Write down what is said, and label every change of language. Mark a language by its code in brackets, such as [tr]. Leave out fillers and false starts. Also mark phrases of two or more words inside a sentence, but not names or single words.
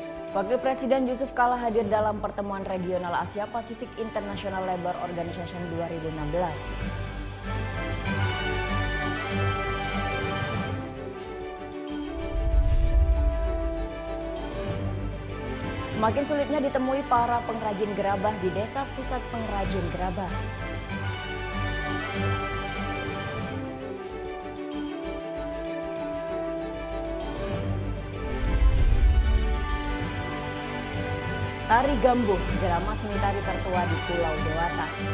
[id] Wakil Presiden Yusuf Kala hadir dalam pertemuan regional Asia Pacific International Labour Organization 2016. Semakin sulitnya ditemui para pengrajin gerabah di Desa Pusat Pengrajin Gerabah. Tari Gambuh, drama seni tari tertua di Pulau Dewata.